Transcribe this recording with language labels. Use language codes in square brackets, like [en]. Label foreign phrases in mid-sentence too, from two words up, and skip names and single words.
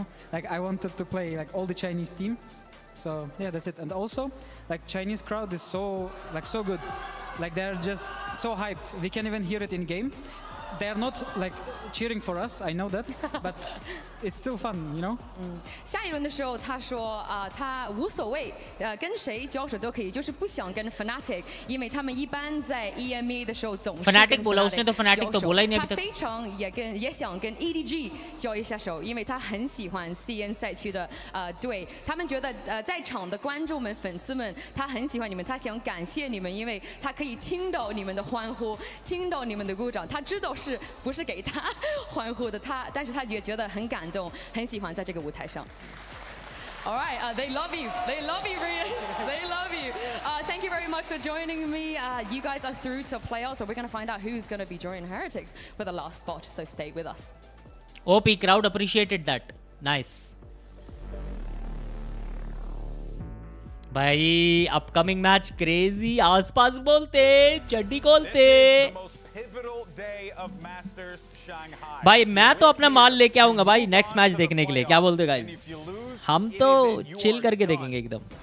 [en] Like I wanted to play like all the Chinese teams. So yeah, that's it. And also like Chinese crowd is so good. Like they're just so hyped. We can even hear it in game. They're not like cheering for us, I know that, but it's still fun, you know? [zh] 下一轮的时候，他说他无所谓，跟谁交手都可以，就是不想跟 Fnatic， 因为他们一般在 EMEA 的时候总是跟 [hi] Fnatic बोला उसने तो Fnatic तो बोला ही नहीं अभी तक. [zh] 他非常也想跟 EDG 交一下手，因为他很喜欢 CN 赛区的队，他们觉得在场的观众们、粉丝们，他很喜欢你们，他想感谢你们，因为他可以听到你们的欢呼，听到你们的鼓掌，他知道是不是给他欢呼的，但是他也觉得很感动，很喜欢在这个舞台上。 [en] All right, they love you. They love you, Riens. They love you. Thank you very much for joining me. You guys are through to playoffs, but we're going to find out who's going to be joining Heretics for the last spot, so stay with us. OP crowd appreciated that. Nice. [hi] भाई [en] upcoming match [hi] क्रेजी आसपास बोलते चड्डी खोलते भाई मैं तो अपना माल लेके आऊंगा भाई [en] next match [hi] देखने के लिए क्या बोलते गाइस हम तो चिल करके देखेंगे एकदम